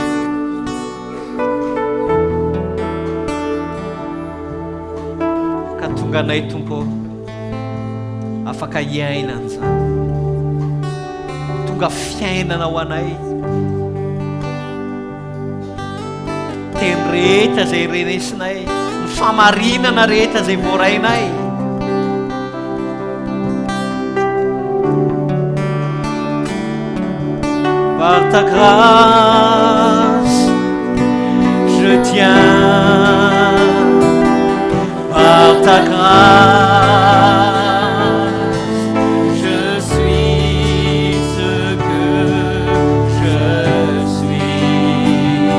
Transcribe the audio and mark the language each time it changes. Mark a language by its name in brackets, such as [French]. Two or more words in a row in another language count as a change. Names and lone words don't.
[Malagasy] ka tonga anay tompo afaka hiaina an'izany, tonga fiainana ho anay teny rehetra zay renesinay, ny famarinana rehetra zay voarainay. [French] Par ta grâce, je tiens. Par ta grâce, je suis ce que je suis.